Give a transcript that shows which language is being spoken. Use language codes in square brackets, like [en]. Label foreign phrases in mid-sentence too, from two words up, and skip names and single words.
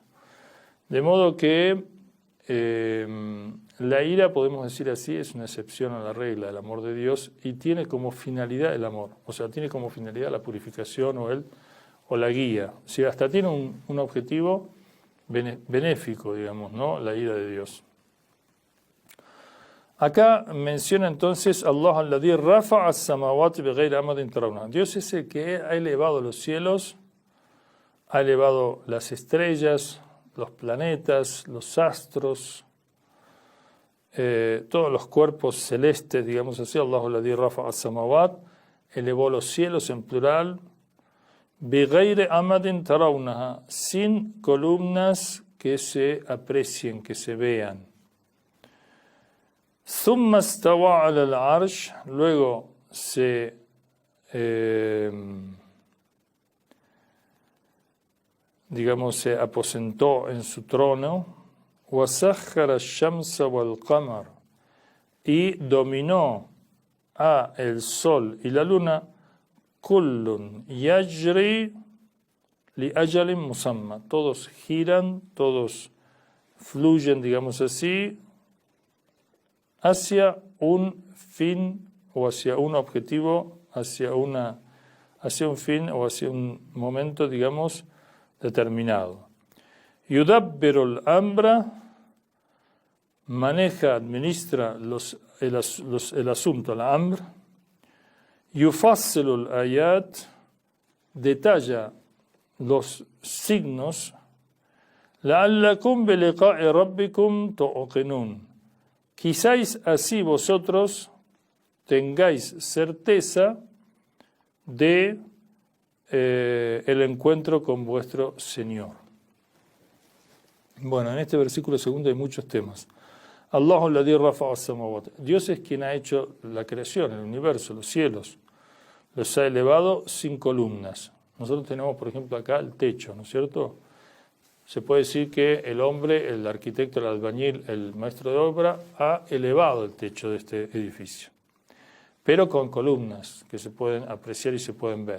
[es] De modo que la ira, podemos decir así, es una excepción a la regla del amor de Dios y tiene como finalidad el amor, o sea, tiene como finalidad la purificación o la guía. O sea, hasta tiene un objetivo benéfico, digamos, ¿no? La ira de Dios. Acá menciona entonces [ar] الله الذي رفع السماوات بغير عمد ترونها. [es] Dios es el que ha elevado los cielos, ha elevado las estrellas, los planetas, los astros, todos los cuerpos celestes, digamos así. [ar] الله الذي رفع السماوات, [es] elevó los cielos en plural, [ar] بغير أمد ترونها, [es] sin columnas que se aprecien, que se vean. [ar] ثم استوى على العرش, [es] luego se se aposentó en su trono. [ar] وسخر الشمس والقمر, [es] y dominó a el sol y la luna. [ar] كل يجري لأجل مسمى, [es] todos giran, todos fluyen, digamos así, hacia un fin o hacia un objetivo, hacia un fin o hacia un momento, digamos, determinado. [ar] يدبر الأمر, [es] maneja, administra el asunto, el amr. [ar] يفصل الآيات, [es] detalla los signos. [ar] لعلكم بلقاء ربكم توقنون, [es] quizás así vosotros tengáis certeza de el encuentro con vuestro Señor. Bueno, en este versículo segundo hay muchos temas. [ar] الله الذي رفع السماوات, [es] Dios es quien ha hecho la creación, el universo, los cielos, los ha elevado sin columnas. Nosotros tenemos, por ejemplo, acá el techo, ¿no es cierto? Se puede decir que el hombre, el arquitecto, el albañil, el maestro de obra, ha elevado el techo de este edificio, pero con columnas que se pueden apreciar y se pueden ver.